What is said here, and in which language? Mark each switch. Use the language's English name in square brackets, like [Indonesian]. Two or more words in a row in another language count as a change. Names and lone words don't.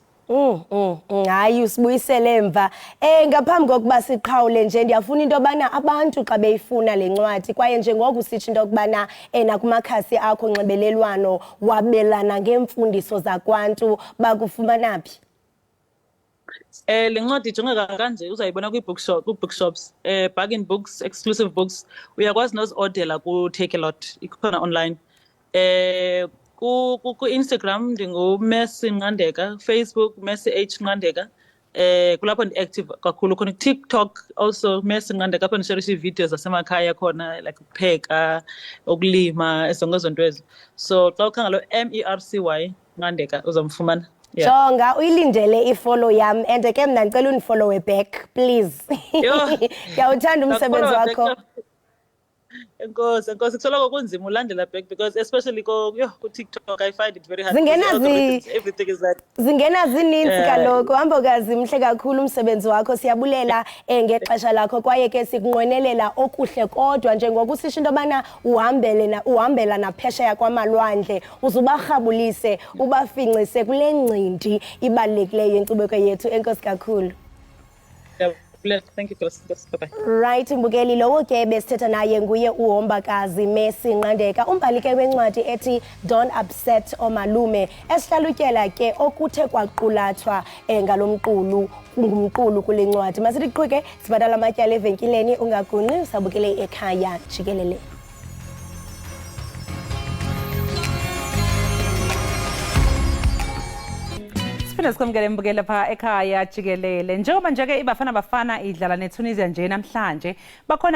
[Xhosa] hayi usibuyisele emva ngaphambi kokuba siqhawule nje ndiyafuna into yobana abantu xa beyifuna le ncwadi kwaye njengoku sitsho into yokubana nakumakhasi akho onxibelelwano wabelana ngeemfundiso zakwantu bakufumana phi le ncwadi ijongeka kanje uzayibona kwi-bookshops bargain books exclusive books uyakwazi nozi-ordela ku-Takealot ikhona online ku-Instagram ndinguMercy Nqandeka, Facebook Mercy H Nqandeka kulapho ndi-active kakhulu khona TikTok also Mercy Nqandeka apho ndisharisha ii-videos zasemakhaya khona like ukupheka ukulima zonke ezo nto ezo so xa ukhangela MERCY Nqandeka uzamfumana jonga uyilindele ifollow yam and ke mna ndicela undifollowe back please ndiyawuthanda umsebenzi wakho Enkosi kusoloko kunzima ulandela [English] back because especially ku-TikTok I find it very hard. Everything is that. [Xhosa] Zingena zininzi kaloku hambokazi mhle kakhulu umsebenzi wakho siyabulela ngexesha lakho kwaye ke sikunqwenelela okuhle kodwa njengoba usisho into yobana uhambela naphesheya kwamalwandle uzubarhabulise ubafincise kule ncindi ibalulekileyo inkcubeko yethu enkosi kakhulu. [English] Thank you, bye-bye. Right, [Xhosa] mbukeli lowo ke besithetha naye nguye uHombakazi Mercy Nqandeka umbhali ke wencwadi ethi Don't Upset Omalume esihlalutyela ke okuthe kwaqulathwa ngalomqulu ngumqulu kule ncwadi masithi qhubeke sibadala amatyala evenkileni ungagungqi sabukele ekhaya jikelele. Siphinde sikwamukele mbukele pha ekhaya jikelele njengoba nje ke iBafana Bafana idlala neTunisia nje namhlanje bakhona